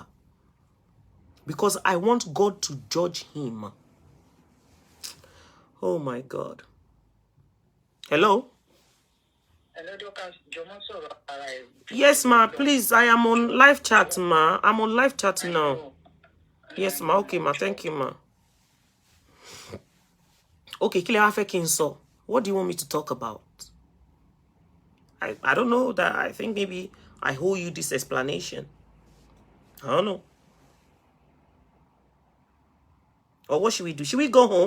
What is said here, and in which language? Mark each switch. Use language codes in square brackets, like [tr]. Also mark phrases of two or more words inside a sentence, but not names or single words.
[en] Because I want God to judge him. Oh my God. Hello? Hello, Docas. Yes, ma. Please, I am on live chat, ma. I'm on live chat now. Yes, ma. Okay, ma. Thank you, ma. Okay, Kile Afekinso. What do you want me to talk about? I don't know that. I think maybe I owe you this explanation. I don't know. Or what should we do? Should we go home?